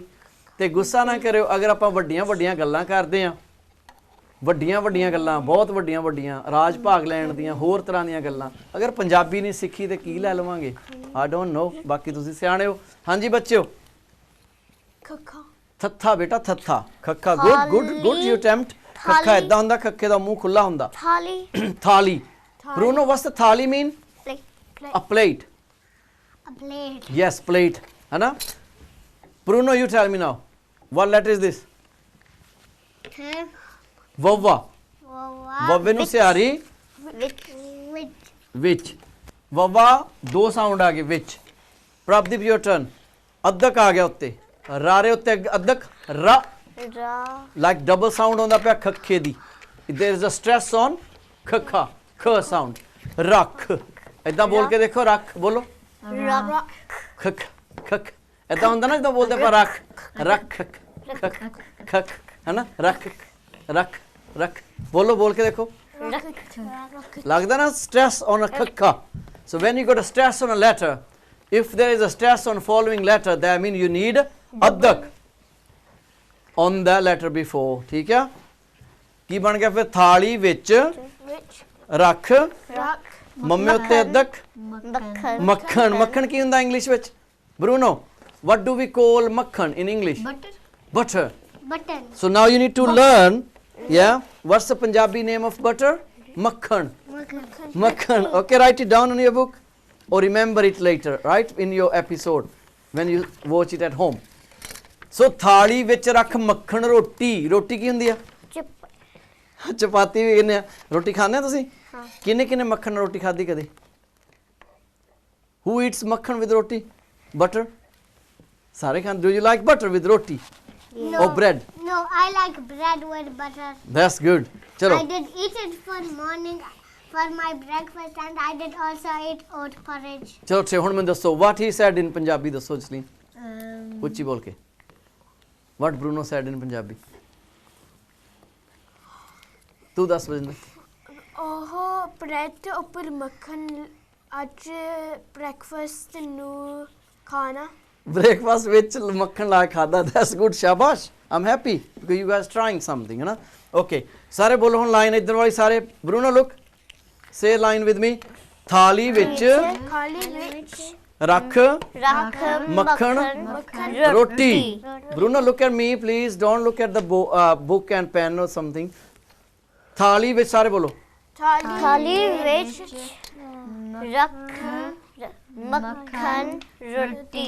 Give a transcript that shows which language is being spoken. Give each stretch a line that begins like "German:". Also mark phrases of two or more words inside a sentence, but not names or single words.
Punjabi: ਤੇ ਗੁੱਸਾ ਨਾ ਕਰਿਓ ਅਗਰ ਆਪਾਂ ਵੱਡੀਆਂ ਵੱਡੀਆਂ ਗੱਲਾਂ ਕਰਦੇ ਆ, ਵੱਡੀਆਂ ਵੱਡੀਆਂ ਗੱਲਾਂ, ਬਹੁਤ ਵੱਡੀਆਂ ਵੱਡੀਆਂ ਰਾਜ ਭਾਗ ਲੈਣ ਦੀਆਂ, ਹੋਰ ਤਰ੍ਹਾਂ ਦੀਆਂ ਗੱਲਾਂ, ਅਗਰ ਪੰਜਾਬੀ ਨਹੀਂ ਸਿੱਖੀ ਤੇ ਕੀ ਲੈ ਲਵਾਂਗੇ?
English: I don't know,
Punjabi: ਬਾਕੀ ਤੁਸੀਂ ਸਿਆਣੇ ਹੋ। ਹਾਂਜੀ ਬੱਚਿਓ, ਖੱਖਾ। ਥੱਥਾ ਬੇਟਾ, ਥੱਥਾ। ਖੱਖਾ,
English: good good good, you attempt.
Punjabi: ਖੱਖਾ ਇਦਾਂ ਹੁੰਦਾ, ਖੱਖੇ ਦਾ ਮੂੰਹ ਖੁੱਲਾ ਹੁੰਦਾ। ਥਾਲੀ।
English: ਥਾਲੀ। ਬਰੂਨੋ, what's the ਥਾਲੀ mean? A plate. A plate. Yes, plate.
Punjabi: ਹੈ ਨਾ?
English: Bruno, you tell me now. What letter is this? है।
Punjabi: Vavva. वव्वे ਨੂੰ ਸਿਆਰੀ
English: Which.
Punjabi: ਵਿੱਚ। ਵਵਾ ਦੋ ਸਾਊਂਡ ਆ ਗਏ ਵਿੱਚ। ਪ੍ਰਭਦੀਪ,
English: your turn.
Punjabi: ਅਦਕ ਆ ਗਿਆ ਉੱਤੇ, ਰਾਰੇ ਉੱਤੇ ਅਦਕ, ਰਾ,
English: like double sound
Punjabi: ਹੁੰਦਾ ਪਿਆ ਖੱਖੇ ਦੀ।
English: there is a stress on ਖੱਖਾ, ਖ ਸਾਊਂਡ।
Punjabi: ਰੱਖ, ਏਦਾਂ ਬੋਲ ਕੇ ਦੇਖੋ, ਰੱਖ ਬੋਲੋ। ਰੱਖ। ਖੱਖ ਖੱਖ ਏਦਾਂ ਹੁੰਦਾ ਨਾ, ਜਿੱਦਾਂ ਬੋਲਦੇ ਆਪਾਂ ਰੱਖ, ਰੱਖ, ਖੱਖ ਖੱਖ, ਹੈ ਨਾ? ਰੱਖ ਰੱਖ ਰੱਖ ਬੋਲੋ, ਬੋਲ ਕੇ ਦੇਖੋ। ਲੱਗਦਾ ਨਾ
English: stress on a
Punjabi: ਖੱਖਾ।
English: So when you got a stress on a letter, if there is a stress on following letter, that means you need ਅਦਕ on the letter before,
Punjabi: ਠੀਕ ਆ? ਕੀ ਬਣ ਗਿਆ ਫਿਰ? ਥਾਲੀ ਵਿੱਚ ਰੱਖ, ਮੰਮੇ ਉੱਤੇ ਅਦਕ, ਮੱਖਣ। ਮੱਖਣ ਕੀ ਹੁੰਦਾ ਇੰਗਲਿਸ਼ ਵਿੱਚ? ਬਰੂਨੋ,
English: what do we call ਮੱਖਣ in English? Butter. Button. So now you need to learn, yeah, what's the Punjabi name of butter?
Punjabi: ਮੱਖਣ। ਮੱਖਣ.
English: Okay, write it down in your book or remember it later, right, in your episode when you watch it at home.
Punjabi: So ਥਾਲੀ ਵਿੱਚ ਰੱਖ ਮੱਖਣ, ਰੋਟੀ। ਰੋਟੀ ਕੀ ਹੁੰਦੀ ਆ? ਚਪਾਤੀ ਵੀ ਕਹਿੰਦੇ ਆ। ਰੋਟੀ ਖਾਂਦੇ ਆ ਤੁਸੀਂ? ਕਿੰਨੇ ਕਿੰਨੇ ਮੱਖਣ ਨਾਲ ਰੋਟੀ ਖਾਧੀ ਕਦੇ?
English: Who eats ਮੱਖਣ with roti? Butter?
Punjabi: ਸਾਰੇ ਖਾਂਦੇ।
English: Do you like butter with roti? No. Or bread? No, I like bread with butter. That's good. ਚਲੋ, I did eat it for morning for my breakfast, and I did also eat oat porridge.
Punjabi: ਚਲੋ ਠੀਕ। ਹੁਣ ਮੈਨੂੰ ਦੱਸੋ,
English: what he said in
Punjabi: ਪੰਜਾਬੀ ਦੱਸੋ ਜਸਲੀਨ, ਉੱਚੀ ਬੋਲ ਕੇ।
English: What Bruno said in ਪੰਜਾਬੀ?
Punjabi: ਤੂੰ ਦੱਸ ਬਜਿੰਦਰ। ਉਹ ਬ੍ਰੈਡ ਦੇ ਉੱਪਰ ਮੱਖਣ ਅੱਜ ਬ੍ਰੇਕਫਾਸਟ ਨੂੰ ਖਾਣਾ। ਬ੍ਰੇਕਫਾਸਟ ਵਿੱਚ ਮੱਖਣ ਲਾ ਕੇ ਖਾਦਾ।
English: that's good,
Punjabi: ਸ਼ਾਬਾਸ਼।
English: I'm happy because you guys trying something,
Punjabi: ਹੈ ਨਾ? Okay, ਸਾਰੇ ਬੋਲੋ ਹੁਣ ਲਾਈਨ ਇੱਧਰ ਵਾਲੀ ਸਾਰੇ ਬਰੂਨੋ
English: look say line with me
Punjabi: ਥਾਲੀ ਵਿੱਚ ਥਾਲੀ ਵਿੱਚ ਰੱਖ Rakh ਮੱਖਣ ਰੋਟੀ ਬਰੂਨੋ
English: look at me please don't look at the book and pen or something
Punjabi: ਥਾਲੀ ਵਿੱਚ ਸਾਰੇ ਬੋਲੋ ਥਾਲੀ ਵਿੱਚ ਰੱਖ ਮੱਖਣ ਰੋਟੀ